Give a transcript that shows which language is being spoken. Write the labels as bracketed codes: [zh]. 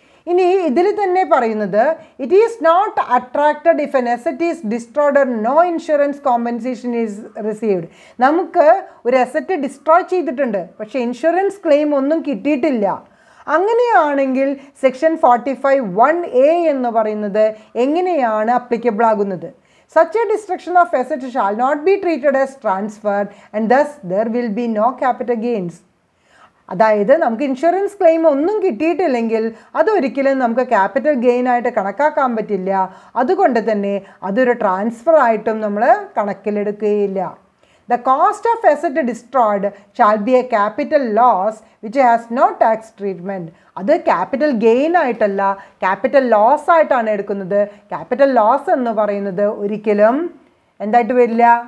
[ml] ഇനി ഇതിൽ തന്നെ പറയുന്നത് [en] It is not attracted if an asset is destroyed or no insurance compensation is received. [ml] നമുക്ക് ഒരു അസറ്റ് ഡിസ്ട്രോയ് ചെയ്തിട്ടുണ്ട്, പക്ഷേ ഇൻഷുറൻസ് ക്ലെയിം ഒന്നും കിട്ടിയിട്ടില്ല. അങ്ങനെയാണെങ്കിൽ സെക്ഷൻ 45(1)(a എന്ന് പറയുന്നത് എങ്ങനെയാണ് അപ്ലിക്കബിൾ ആകുന്നത്? [en] Such a destruction of asset shall not be treated as transfer and thus there will be no capital gains. [ml] അതായത് നമുക്ക് ഇൻഷുറൻസ് ക്ലെയിം ഒന്നും കിട്ടിയിട്ടില്ലെങ്കിൽ അതൊരിക്കലും നമുക്ക് ക്യാപിറ്റൽ ഗെയിൻ ആയിട്ട് കണക്കാക്കാൻ പറ്റില്ല. അതുകൊണ്ട് തന്നെ അതൊരു ട്രാൻസ്ഫർ ആയിട്ടും നമ്മൾ കണക്കിലെടുക്കുകയില്ല. [en] The cost of asset destroyed shall be a capital loss which has no tax treatment. [ml] അത് ക്യാപിറ്റൽ ഗെയിൻ ആയിട്ടല്ല, ക്യാപിറ്റൽ ലോസ് ആയിട്ടാണ് എടുക്കുന്നത്. ക്യാപിറ്റൽ ലോസ് എന്ന് പറയുന്നത് ഒരിക്കലും എന്തായിട്ട് വരില്ല?